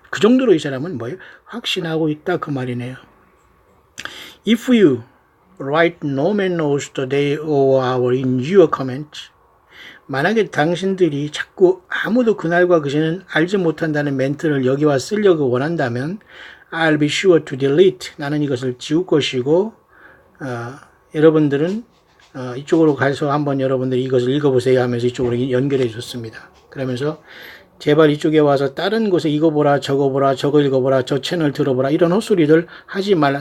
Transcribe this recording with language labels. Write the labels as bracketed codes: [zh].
[ko] 그 정도로 이 사람은 확신하고 있다 그 말이네요. [en] If you write no man knows the day or hour in your comment, [ko] 만약에 당신들이 자꾸 아무도 그날과 그 시는 알지 못한다는 멘트를 여기와 쓰려고 원한다면 [en] I'll be sure to delete. [ko] 나는 이것을 지울 것이고 여러분들은 이쪽으로 가서 한번 여러분들이 이것을 읽어보세요 하면서 이쪽으로 연결해 줬습니다. 그러면서 제발 이쪽에 와서 다른 곳에 이거 보라 저거 보라 저거 읽어보라 저 채널 들어보라 이런 헛소리들 하지 말라.